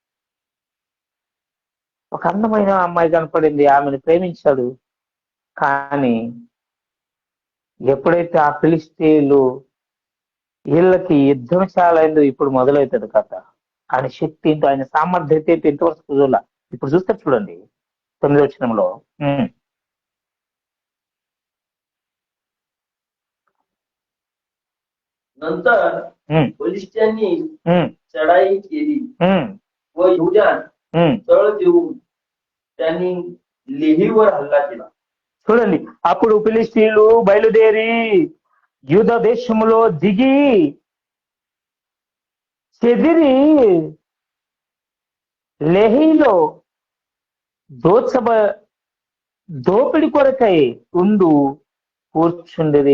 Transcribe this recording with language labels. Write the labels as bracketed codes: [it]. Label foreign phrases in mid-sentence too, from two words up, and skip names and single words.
[te] ఒక అందమైన అమ్మాయి కనపడింది, ఆమెను ప్రేమించాడు. కానీ ఎప్పుడైతే ఆ ఫిలిస్తీన్లు వీళ్ళకి యుద్ధం చాలా ఇప్పుడు మొదలవుతుంది కథ. ఆయన శక్తి ఏంటో, ఆయన సామర్థ్యత ఏంటో ఇంతవరకు చూడాల. ఇప్పుడు చూస్తే చూడండి 9వ వచనంలో, [mr] नंतर बलिष्ठांनी चढाई केली व युद्धात तळ देऊन त्यांनी लेहीवर हल्ला केला. [te] చూడండి, అప్పుడు ఫిలిస్తీన్లు బయలుదేరి యూద దేశంలో దిగి చెదిరి లెహీలో దోపిడి కొరకై ఉండు కూర్చుండేది.